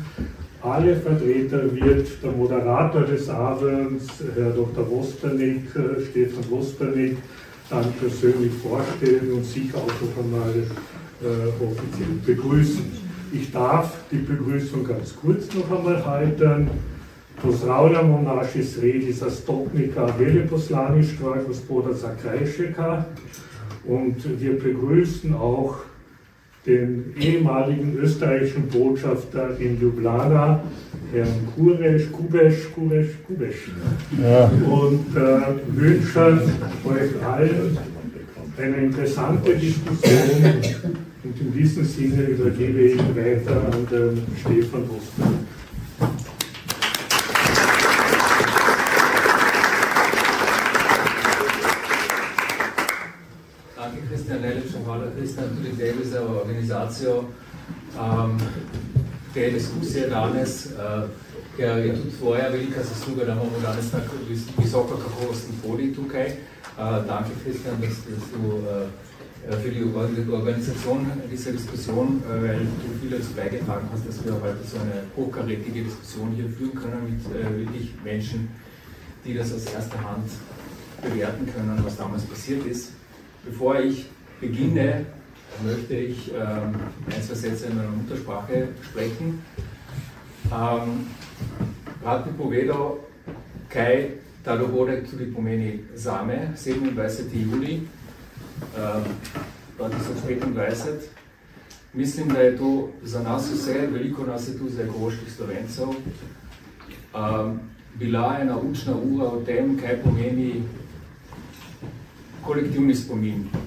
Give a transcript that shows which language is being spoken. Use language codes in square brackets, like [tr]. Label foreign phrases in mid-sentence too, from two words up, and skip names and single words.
[de] Alle Vertreter wird der Moderator des Abends, Herr Dr. Wosternik, Stefan Wosternik, dann persönlich vorstellen und sich auch noch einmal offiziell begrüßen. Ich darf die Begrüßung ganz kurz noch einmal halten. [sl] Pozdravljamo naši sredi zastopnika veleposlaništva, gospoda Zakrajšeka, [de] und wir begrüßen auch den ehemaligen österreichischen Botschafter in Ljubljana, Herrn Kubesch, ja. Und wünschen euch allen eine interessante Diskussion, und in diesem Sinne übergebe ich weiter an den Stefan Wosternik. [sl] Hvala Kristjan, tudi tebi za organizacijo te diskusije danes, ker je tudi tvoja velika zasluga, da imamo danes tako visoko kakovosten podij tukaj. [de] Danke Christian, dass du für die Organisation dieser Diskussion, weil du viel dazu beigetragen hast, dass wir heute so eine hochkarätige Diskussion hier führen können mit wirklich Menschen, die das aus erster Hand bewerten können, was damals passiert ist. Bevor ich beginne, möchte ich ein, zwei Sätze in meiner Muttersprache sprechen. [sl] Rad bi povedal, kaj ta dogodek tudi pomeni zame, 27. Juli 2025. Mislim, da je to za nas vse, veliko nas je tu za ekoloških Slovencev, bila ena učna ura o tem, kaj pomeni kolektivni spomin.